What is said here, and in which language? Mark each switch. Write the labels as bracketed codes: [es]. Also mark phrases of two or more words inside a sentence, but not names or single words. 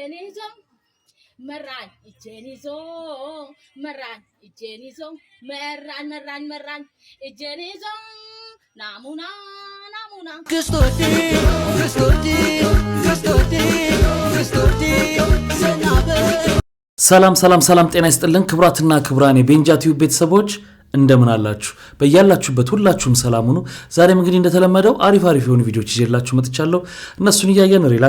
[am] Ijenizo Maran Ijenizo Maran Ijenizo Maran Ijenizo Namuna Kustoti ሰላም ጤና ይስጥልን ክብራትና ክብራን የቤንጃ ቲዩብ ቤተሰቦች እንደምን አላችሁ በእያላችሁበት ሁላችሁም ሰላም ሁኑ ዛሬም እንግዲህ እንደተለመደው አሪፍ የሆኑ ቪዲዮዎች ይዤላችሁ መጥቻለሁ እነሱን እያየን ሪላክስ